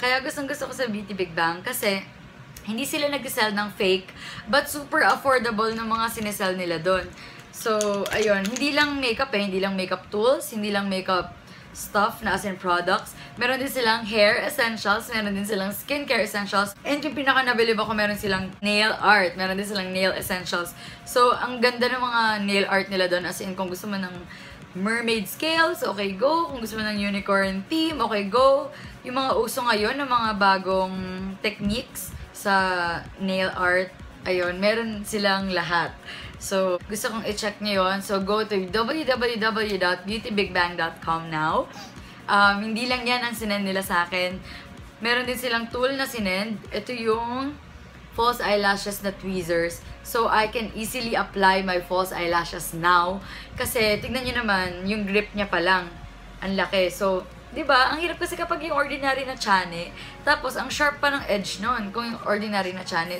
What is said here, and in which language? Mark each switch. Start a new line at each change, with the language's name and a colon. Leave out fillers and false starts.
Filipino: Kaya gustong-gusto ko sa Beauty Big Bang kasi hindi sila nag-sell ng fake,
English: but super affordable
Filipino: ng mga sinesell nila doon. So, ayun, hindi lang makeup hindi lang makeup tools, hindi lang makeup stuff na as in products. Meron din silang hair essentials, meron din silang skincare essentials, and yung pinaka-nabilib ako, meron silang nail art, meron din silang nail essentials. So, ang ganda ng mga nail art nila doon, as in kung gusto mo ng mermaid scales, okay, go. Kung gusto mo ng unicorn theme, okay, go. Yung mga uso ngayon, ng mga bagong techniques sa nail art, ayun, meron silang lahat. So, gusto kong i-check nyo yun. So, go to www.beautybigbang.com now. Hindi lang yan ang sinend nila sa akin. Meron din silang tool na sinend. Ito yung false eyelashes na tweezers.
English: So, I can easily apply my false eyelashes now.
Filipino: Kasi, tignan nyo naman, yung grip niya pa lang. Ang laki. So, diba? Ang hirap kasi kapag yung ordinary na chane, tapos ang sharp pa ng edge nun kung yung ordinary na chane.